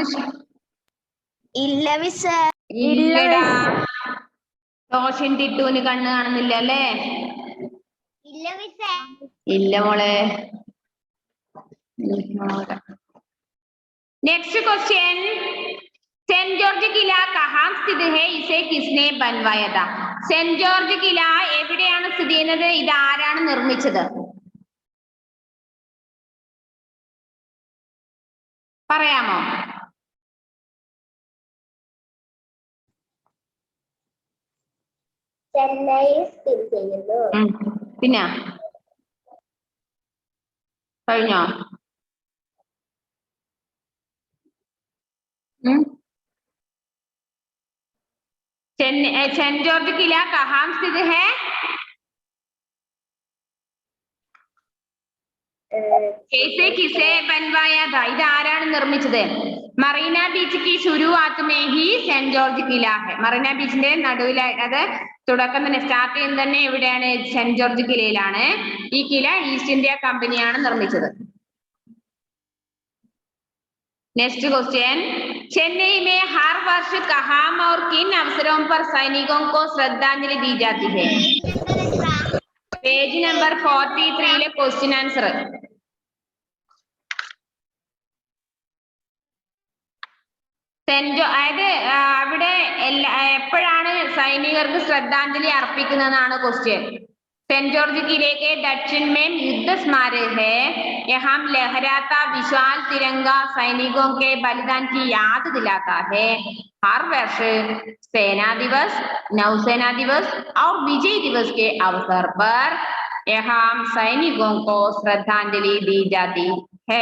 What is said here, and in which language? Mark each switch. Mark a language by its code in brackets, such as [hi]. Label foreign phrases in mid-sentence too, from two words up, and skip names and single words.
[ml] ഇല്ല മിസ്സേ. ഇല്ലടാ, റോഷൻ ടിട്ടുവിന് കണ്ണ് കാണുന്നില്ല അല്ലേ? ഇല്ല മിസ്സേ. ഇല്ല മോളെ. [en] next question, [hi] सेंट जॉर्ज किला कहाँ स्थित है? इसे किसने बनवाया था? [ml] സെന്റ് ജോർജ് കില എവിടെയാണ് സ്ഥിതി ചെയ്യുന്നത്? ഇത് ആരാണ് നിർമ്മിച്ചത്? പറയാമോ? ചെന്നൈയിൽ സ്ഥിതി ചെയ്യുന്നു. പിന്നെ കഴിഞ്ഞോ? [hi] सेंट जॉर्ज किला कहाँ स्थित है? कैसे किसे बनवाया था? [ml] ഇത് ആരാണ് നിർമ്മിച്ചത്? [hi] മറീന ബീച്ച് की शुरुआत में ही സെന്റ് ജോർജ് കില है. [ml] മറീന ബീച്ചിന്റെ നടുവിലായി അത് തുടക്കം തന്നെ സ്റ്റാർട്ട് ചെയ്യുന്നത് തന്നെ എവിടെയാണ്? സെന്റ് ജോർജ് കിലയിലാണ്. ഈ കില ഈസ്റ്റ് ഇന്ത്യ കമ്പനിയാണ് നിർമ്മിച്ചത്. [en] next question, [hi] चेन्नई में हर वर्ष कहाँ और किन अवसरों पर सैनिकों को श्रद्धांजलि दी जाती है? [en] page number 43 le question answer. [ml] അതായത് അവിടെ എപ്പോഴാണ് സൈനികർക്ക് ശ്രദ്ധാഞ്ജലി അർപ്പിക്കുന്നതാണ് ക്വസ്റ്റ്യൻ. [hi] सेंट जॉर्ज किले के दक्षिण में युद्ध स्मारक है. यहाँ लहराता विशाल तिरंगा सैनिकों के बलिदान की याद दिलाता है. हर वर्ष सेना दिवस, नौसेना दिवस और विजय दिवस के अवसर पर यहाँ सैनिकों को श्रद्धांजलि दी जाती है.